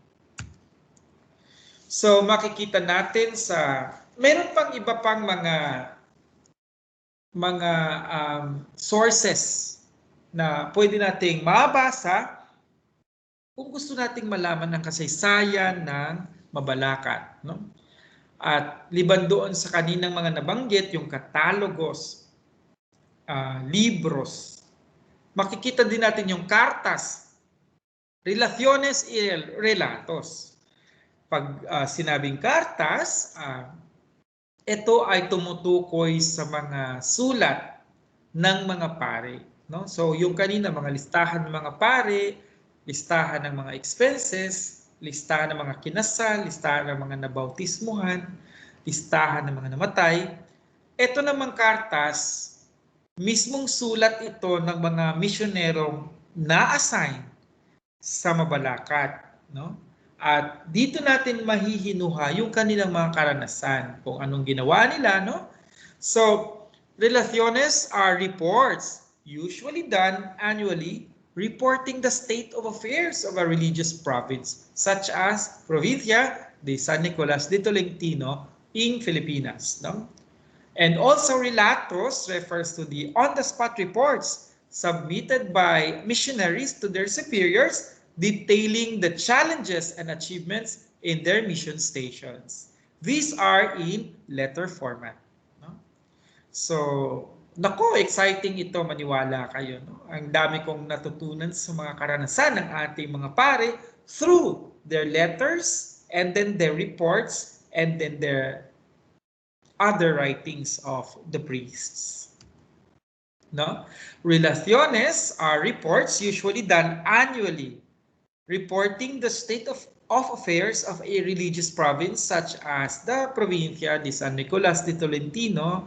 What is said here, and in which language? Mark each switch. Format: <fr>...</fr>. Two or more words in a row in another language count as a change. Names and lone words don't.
<tl>So makikita natin meron pang iba pang mga sources na pwede nating mabasa kung gusto nating malaman ang kasaysayan ng Mabalacat, no? At liban doon sa kaninang mga nabanggit, yung katalogos, libros, makikita din natin yung kartas,</tl> <es>relaciones y relatos.</es> <tl>Pag sinabing kartas, ito ay tumutukoy sa mga sulat ng mga pare, no? So yung kanina mga listahan ng mga pare, listahan ng mga expenses, listahan ng mga kinasal, listahan ng mga nabautismuhan, listahan ng mga namatay. Ito namang kartas, mismong sulat ito ng mga misyonerong na-assign sa Mabalacat, no? At dito natin mahihinuha yung kanilang mga karanasan, kung anong ginawa nila, no? So,</tl> <en>relaciones are reports, usually done annually, reporting the state of affairs of a religious province, such as Provincia de San Nicolas de Tolentino in Filipinas, no? And also relatos refers to the on-the-spot reports submitted by missionaries to their superiors detailing the challenges and achievements in their mission stations. These are in letter format. No? So,</en> <tl>nako, exciting ito, maniwala kayo. No? Ang dami kong natutunan sa mga karanasan ng ating mga pare</tl> <en>through their letters and then their reports and then their other writings of the priests. No? Relaciones are reports usually done annually, reporting the state of affairs of a religious province such as the Provincia de San Nicolas de Tolentino.</en>